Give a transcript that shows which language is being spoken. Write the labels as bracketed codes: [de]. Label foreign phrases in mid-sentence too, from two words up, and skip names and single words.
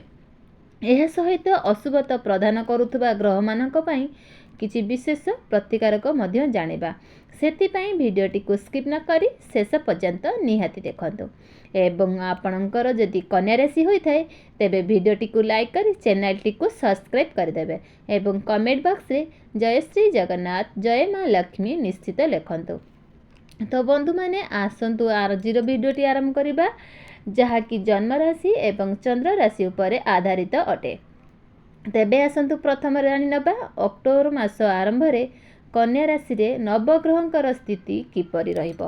[or] ଏହି ସହିତ ଅଶୁଭତା ପ୍ରଦାନ କରୁଥିବା ଗ୍ରହ ମାନଙ୍କ ପାଇଁ କିଛି ବିଶେଷ ପ୍ରତିକାରକ ମଧ୍ୟ ଜାଣିବା। ସେଥିପାଇଁ ଭିଡିଓଟି କୁ ସ୍କିପ ନ କରି ଶେଷ ପର୍ଯ୍ୟନ୍ତ ନିହାତି ଦେଖନ୍ତୁ। ଏବଂ ଆପଣଙ୍କର ଯଦି କନ୍ୟା ରାଶି ହୋଇଥାଏ ତେବେ ଭିଡିଓଟି କୁ ଲାଇକ କରି ଚ୍ୟାନେଲଟି କୁ ସବସ୍କ୍ରାଇବ କରିଦେବେ ଏବଂ [en] comment box [or] ରେ ଜୟ ଶ୍ରୀ ଜଗନ୍ନାଥ, ଜୟ ମା ଲକ୍ଷ୍ମୀ ନିଶ୍ଚିତ ଲେଖନ୍ତୁ। ତ ବନ୍ଧୁ ମାନେ ଆସନ୍ତୁ ଆଜିର ଭିଡିଓଟି ଆରମ୍ଭ କରିବା, ଯାହା କି ଜନ୍ମ ରାଶି ଏବଂ ଚନ୍ଦ୍ର ରାଶି ଉପରେ ଆଧାରିତ ଅଟେ। ତେବେ ଆସନ୍ତୁ ପ୍ରଥମ ଜାଣି ନେବା ଅକ୍ଟୋବର ମାସ ଆରମ୍ଭ ରେ କନ୍ୟା ରାଶି ରେ ନବଗ୍ରହଙ୍କର ସ୍ଥିତି କିପରି ରହିବ।